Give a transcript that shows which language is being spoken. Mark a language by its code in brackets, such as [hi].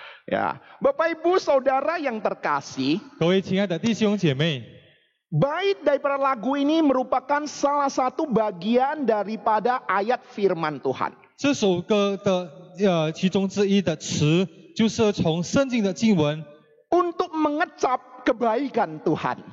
[id] Ya, Bapak Ibu Saudara yang terkasih, [zh] 各位亲爱的弟兄姐妹， [id] bait daripada lagu ini merupakan salah satu bagian daripada ayat firman Tuhan. [zh] 这首歌的其中之一的词，就是从圣经的经文 [id] Untuk mengecap kebaikan Tuhan.